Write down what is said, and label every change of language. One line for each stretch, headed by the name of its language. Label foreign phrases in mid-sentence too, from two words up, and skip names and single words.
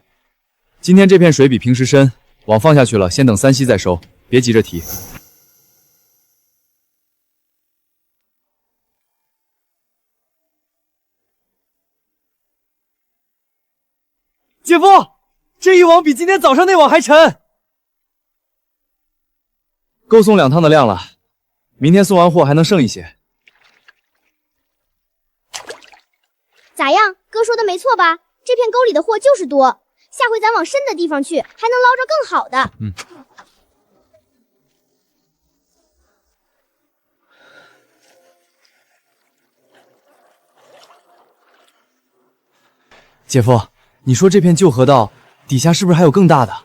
Chinese: 今天這片水比平時深，網放下去了，先等3息再收，別急着提。姐夫，這一網比今天早上那網還沉，夠送2趟的量了，明天送完貨還能剩一些。咋樣？哥說的沒錯吧？這片溝裡的貨就是多。下回咱往深的地方去，還能撈着更好的。姐夫，你說這片舊河道底下是不是還有更大的？